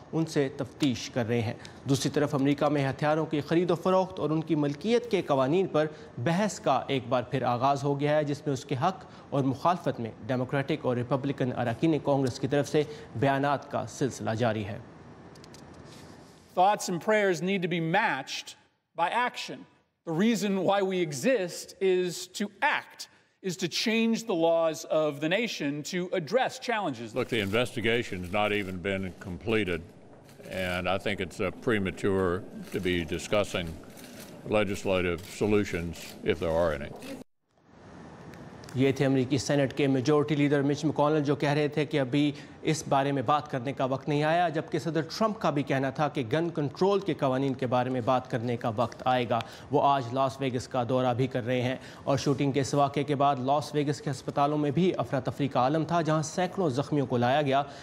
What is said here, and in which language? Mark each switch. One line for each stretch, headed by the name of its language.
Urdu: ان سے تفتیش کر رہے ہیں۔ دوسری طرف امریکہ میں ہتھیاروں کی خرید و فروخت اور ان کی ملکیت کے قوانین پر بحث کا ایک بار پھر آغاز ہو گیا ہے، جس میں اس کے حق اور مخالفت میں ڈیموکریٹک اور ریپبلکن اراکین کانگریس کی طرف سے بیانات کا سلسلہ جاری ہے۔
English: Thoughts and prayers need to be matched by action. The reason why we exist is to act, is to change the laws of the nation to address challenges. Look, the investigation's not even been completed, and I think it's premature to be discussing legislative solutions if there are any.
Urdu: یہ تھے امریکی Saint کے majority leader مچ مکونل جو کہہ رہے تھے کہ ابھی اس بارے میں بات کرنے کا وقت نہیں آیا، جبکہ صدر ٹرمپ کا بھی کہنا تھا کہ گن کنٹرول کے قوانین کے بارے میں بات کرنے کا وقت آئے گا۔ وہ آج لاس ویگس کا دورہ بھی کر رہے ہیں اور شوٹنگ کے اس واقعے کے بعد لاس ویگس کے ہسپتالوں میں بھی افراتفری کا عالم تھا، جہاں سینکڑوں زخمیوں کو لایا گیا،